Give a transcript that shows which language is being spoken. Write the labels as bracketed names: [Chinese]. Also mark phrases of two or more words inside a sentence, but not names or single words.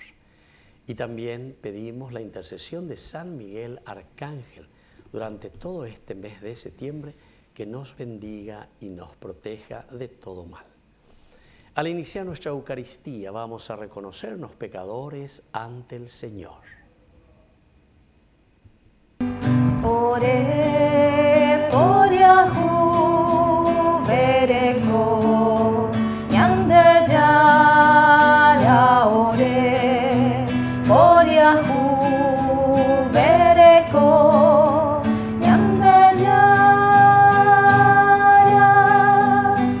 [Spanish] Y también pedimos la intercesión de San Miguel Arcángel durante todo este mes de septiembre, que nos bendiga y nos proteja de todo mal. Al iniciar nuestra Eucaristía vamos a reconocernos pecadores ante el Señor. [Guarani] Ore por Yahu bereko yande jara. Ore por Yahu bereko yande jara.